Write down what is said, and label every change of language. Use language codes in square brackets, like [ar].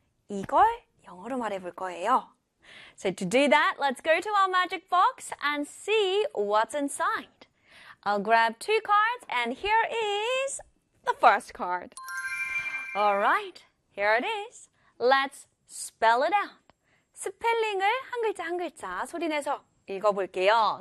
[ko] 이걸 영어로 말해볼 거예요. [en] So to do that, let's go to our magic box and see what's inside. I'll grab two cards and here is the first card. Alright, here it is. Let's spell it out. [ko] 스펠링을 한 글자 한 글자 소리내서 읽어볼게요.